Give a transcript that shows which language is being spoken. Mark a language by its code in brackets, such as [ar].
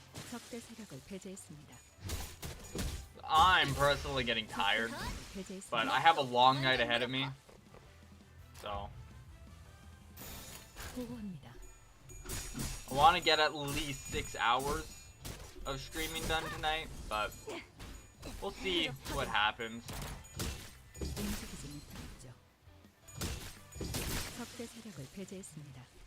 [ko] 적대 세력을 배제했습니다. [en] I'm personally getting tired, but I have a long night ahead of me, so [ko] 보고합니다. [en] I want to get at least 6 hours of streaming done tonight, but we'll see what happens. [ko] 움직이지 못하겠죠. 적대 세력을 배제했습니다.